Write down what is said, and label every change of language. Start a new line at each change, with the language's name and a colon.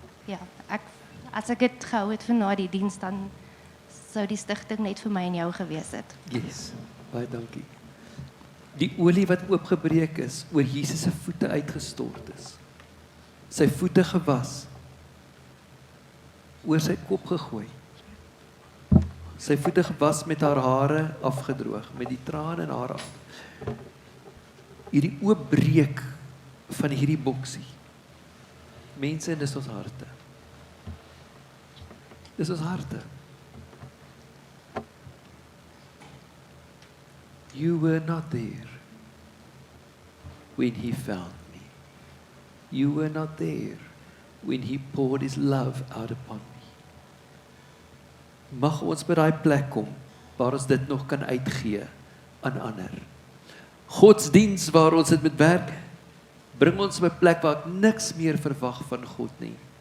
Afrikaans: Ja, as ek dit gehou het vir na die diens, dan sou die stigting net vir my en jou gewees het. Yes, baie dankie. Die olie wat oopgebreek is, oor Jesus se voete uitgestort is. Sy voete gewas, oor sy kop gegooi. Sy voete gewas met haar hare afgedroog, met die trane in haar af. Hierdie oopbreek van hierdie boksie. Mense, dis ons harte. Dis ons harte.
English: You were not there when he found me. You were not there when he poured his love out upon me.
Afrikaans: Mag ons by daai plek kom waar ons dit nog kan uitgee aan ander. Godsdiens waar ons dit met werk, bring ons by 'n plek waar ek niks meer verwag van God nie.